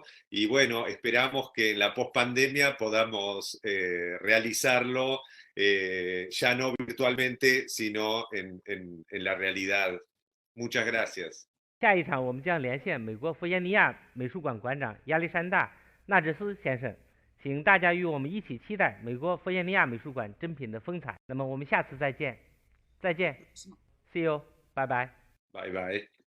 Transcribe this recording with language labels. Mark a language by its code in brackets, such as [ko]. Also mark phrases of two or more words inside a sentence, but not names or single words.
[es] Y bueno, esperamos que en la pospandemia podamos realizarlo ya no virtualmente, sino en la realidad. Muchas gracias. [zh] 下一场我们将连线美国弗吉尼亚美术馆馆长亚历山大·纳治斯先生，请大家与我们一起期待美国弗吉尼亚美术馆珍品的风采。那么我们下次再见，再见 ， [en] See you， [zh] 拜拜，拜拜。